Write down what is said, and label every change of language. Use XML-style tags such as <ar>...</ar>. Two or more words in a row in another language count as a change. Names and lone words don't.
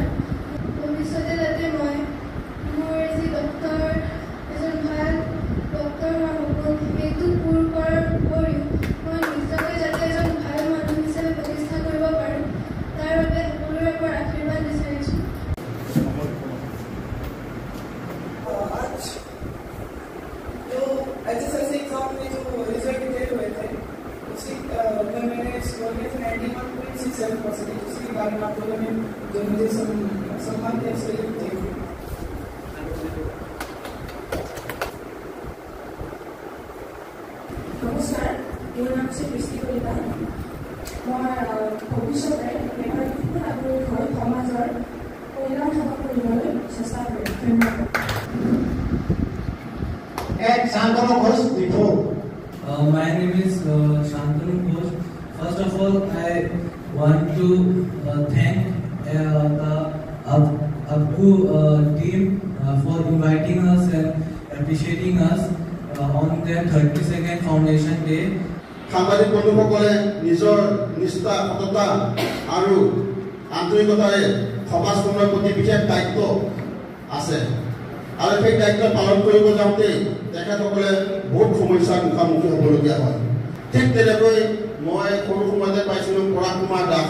<as>ভৱিষ্যতে যাতে মই মোৰ যি ডক্টৰ এজন ভাল ডক্টৰ হোৱাৰ সপোন, সেইটো পূৰ কৰাৰ উপৰিও মই নিজকে যাতে এজন ভাল মানুহ হিচাপে প্ৰতিষ্ঠা কৰিব পাৰোঁ, তাৰ বাবে সকলোৰে পৰা আশীৰ্বাদ বিচাৰিছোঁ।</as> <hi>HSLC एग्जाम में जो</hi> <en>result declare</en> <hi>हुए थे मैंने स्कोर किया था 91.67%. उसके बारे में आप लोगों ने जो मुझे सम्मान दिया उसके लिए</hi> <en>thank you.</en> <as>নমস্কাৰ, মোৰ নাম হৈছে বৃষ্টি কলিতা. মই ভৱিষ্যতে এগৰাকী নাগৰিক হৈ সমাজৰ কল্যাণ সেৱা কৰিবলৈ চেষ্টা কৰিম. ধন্যবাদ.</as> <en>Shantanu Ghosh before. My name is Shantanu Ghosh. First of all, I want to thank the APCO team for inviting us and appreciating us on their 32nd Foundation Day.</en> <as>সাংবাদিক বন্ধুসকলে নিজৰ নিষ্ঠা সততা আৰু আন্তৰিকতাৰে সমাজখনৰ প্ৰতি বিশেষ দায়িত্ব আছে আৰু সেই দায়িত্ব পালন কৰিব যাওঁতে তেখেতসকলে বহুত সমস্যাৰ মুখামুখি হ'বলগীয়া হয়. ঠিক তেনেকৈ মই সৰু সময়তে পাইছিলোঁ পৰাগ কুমাৰ দাস.</as>